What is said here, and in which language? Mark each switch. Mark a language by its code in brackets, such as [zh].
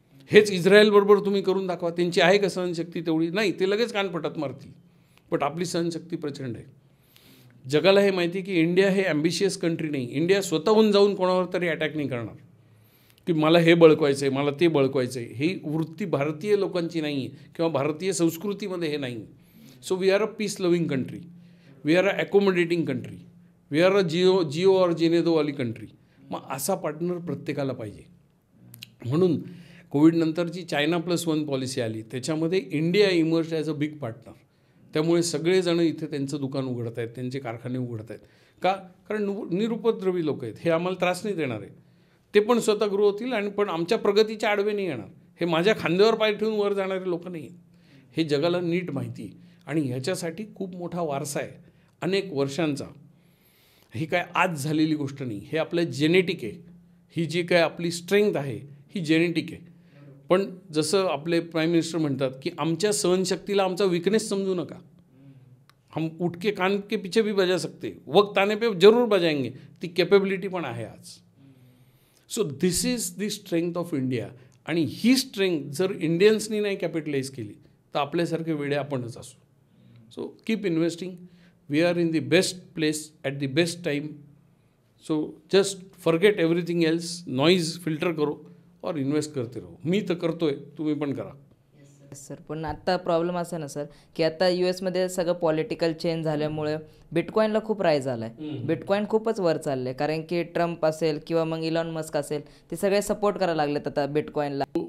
[mr] हेच इस्रायलबरोबर तुम्ही करून दाखवा, त्यांची आहे का सहनशक्ती तेवढी? नाही, ते लगेच कानपटात मारतील. पण आपली सहनशक्ती प्रचंड आहे. जगाला हे माहिती की इंडिया हे ॲम्बिशियस कंट्री नाही. इंडिया स्वतःहून जाऊन कोणावर तरी अटॅक नाही करणार की मला हे बळकवायचं आहे, मला ते बळकवायचं आहे. ही वृत्ती भारतीय लोकांची नाही आहे किंवा भारतीय संस्कृतीमध्ये हे नाही. [en] so we are a peace loving country, we are a accommodating country, we are a [hi] Jio और जीने दो वाली [en] Country. [mr] मग असा पार्टनर प्रत्येकाला पाहिजे. म्हणून कोविडनंतरची China+1 पॉलिसी आली, त्याच्यामध्ये [en] India emerge as a big partner. [mr] त्यामुळे सगळेजण इथे त्यांचं दुकान उघडत आहेत, त्यांचे कारखाने उघडत आहेत. का? कारण निरुपद्रवी लोक आहेत, हे आम्हाला त्रास नाही देणार आहे. ते पण स्वतः ग्रो होतील आणि पण आमच्या प्रगतीच्या आडवे नाही येणार. हे माझ्या खांद्यावर पाय ठेवून वर जाणारे लोक नाही आहेत. हे जगाला नीट माहिती आहे. आणि ह्याच्यासाठी खूप मोठा वारसा आहे अनेक वर्षांचा. ही काय आज झालेली गोष्ट नाही, हे आपलं जेनेटिक आहे. ही जी काय आपली स्ट्रेंथ आहे ही जेनेटिक आहे. पण जसं आपले प्राईम मिनिस्टर म्हणतात की आमच्या सहनशक्तीला आमचा विकनेस समजू नका. [hi] हम उठ के कान के पीछे भी बजा सकते, वक्त आने पे जरूर बजाएंगे. [mr] ती कॅपेबिलिटी पण आहे आज. [en] So this is the strength of India. [mr] आणि ही स्ट्रेंथ जर इंडियन्सनी नाही कॅपिटलाइज केली तर आपल्यासारखे वेडे आपणच असू. [en] So keep investing. We are in the best place at the best time. So just forget everything else. [hi] Noise filter करो और इन्वेस्ट करते रहो. [mr] मी तर करतोय, तुम्ही पण करा. सर, पण आता प्रॉब्लेम असा ना सर की आता US सगळं पॉलिटिकल चेंज झाल्यामुळे बिटकॉईनला खूप राईज झाला आहे. बिटकॉईन खूपच वर चालले, कारण की ट्रम्प असेल किंवा मग इलॉन मस्क असेल, ते सगळे सपोर्ट करायला लागलेत आता बिटकॉईनला.